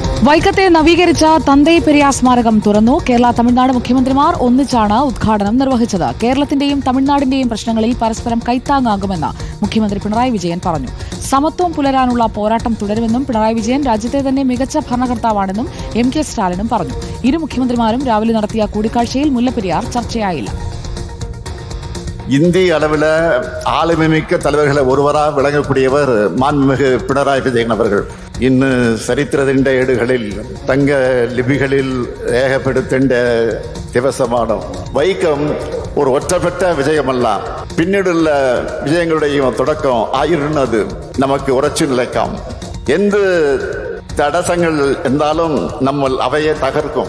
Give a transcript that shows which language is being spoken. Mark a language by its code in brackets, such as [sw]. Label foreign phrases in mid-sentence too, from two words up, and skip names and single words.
[ml] വൈക്കത്തെ നവീകരിച്ച തന്തൈ പെരിയാർ സ്മാരകം തുറന്നു. കേരള തമിഴ്നാട് മുഖ്യമന്ത്രിമാർ ഒന്നിച്ചാണ് ഉദ്ഘാടനം നിർവഹിച്ചത്. കേരളത്തിന്റെയും തമിഴ്നാടിന്റെയും പ്രശ്നങ്ങളിൽ പരസ്പരം കൈത്താങ്ങാകുമെന്ന് മുഖ്യമന്ത്രി പിണറായി വിജയൻ പറഞ്ഞു. സമത്വം പുലരാനുള്ള പോരാട്ടം തുടരുമെന്നും പിണറായി വിജയൻ രാജ്യത്തെ തന്നെ മികച്ച ഭരണകർത്താവാണെന്നും എം.കെ. സ്റ്റാലിനും പറഞ്ഞു. ഇരു മുഖ്യമന്ത്രിമാരും രാവിലെ നടത്തിയ കൂടിക്കാഴ്ചയിൽ മുല്ലപ്പെരിയാർ ചർച്ചയായില്ല. [ta] இந்திய அளவில் ஆளுமைமிக்க தலைவர்களை ஒருவராக விளங்கக்கூடியவர் மாண்புமிகு பினராயி விஜயன் அவர்கள். இன்னும் சரித்திரத்தின் ஏடுகளில் தங்க லிபிகளில் [ml] രേഖപ്പെടുത്തേണ്ട ദിവസമാണ്. വൈക്കം ഒരു ഒറ്റപ്പെട്ട വിജയമല്ല, പിന്നീടുള്ള വിജയങ്ങളുടെയും തുടക്കം ആയിരുന്നത് നമുക്ക് ഉറച്ചു നിൽക്കാം. എന്ത് തടസ്സങ്ങൾ എന്താലും നമ്മൾ അവയെ തകർക്കും.